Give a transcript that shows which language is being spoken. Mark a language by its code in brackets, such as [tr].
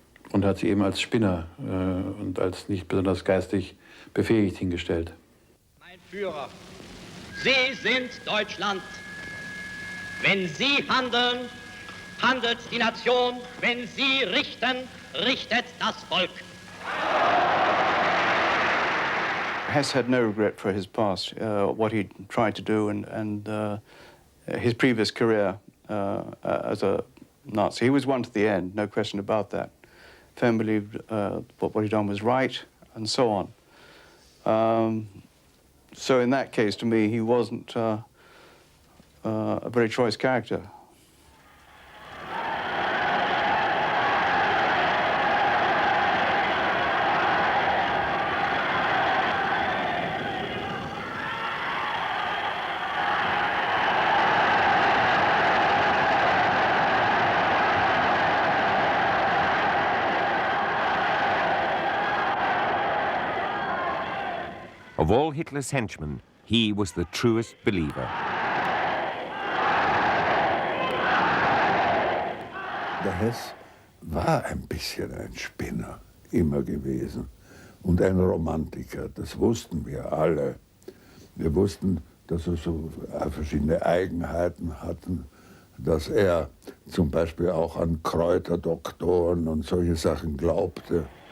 [de] Und hat sie eben als Spinner und als nicht besonders geistig befähigt hingestellt. Mein Führer, Sie sind Deutschland. Wenn Sie handeln, handelt die Nation. Wenn Sie richten, richtet das Volk. [en] Hess had no regret for his past, what he tried to do, and his previous career as a Nazi. He was one to the end, no question about that. Firm believed what he'd done was right, and so on. So in that case, to me, he wasn't a very choice character. Of all Hitler's henchmen, he was the truest believer. [de] Der Hess war ein bisschen ein Spinner, immer gewesen. Und ein Romantiker, das wussten wir alle. Wir wussten, dass er so verschiedene Eigenheiten hatte, dass er zum Beispiel auch an Kräuterdoktoren und solche Sachen glaubte.